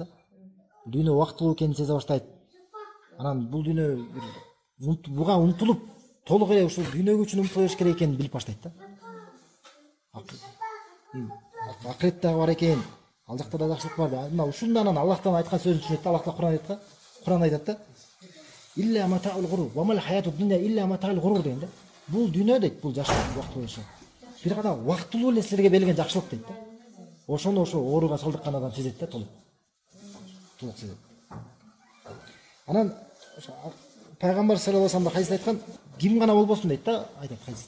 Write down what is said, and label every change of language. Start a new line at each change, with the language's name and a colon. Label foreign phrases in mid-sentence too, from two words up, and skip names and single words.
Kyrgyz: Дүйнө убактылуу экенин сезе баштайт. Анан бул дүйнө буга умтулуп, толук эле ушул дүйнөгө үчүн умтула бериш керек экенин билип баштайт да. Акырет дагы бар экен, ал жакта да жакшылык бар да. Мына ушундан анан Аллахтан айткан сөзүн түшүнөт да. Аллах Таала Кур'ан айтат да.
Arabic: إلا متاع الغرور وما الحياة الدنيا إلا متاع الغرور
Kyrgyz: деген да. Бул дүйнө дейт, бул жашоо убактылуу жашоо. Бир гана убактылуу эле силерге берилген жакшылык дейт да. Ошону ошо ооруга чалдыккан адам сезет да, толук сезет. Анан пайгамбар
Arabic: صلى الله عليه وسلم
Kyrgyz: хадисте айткан, ким гана болбосун дейт да, айтат хадисте.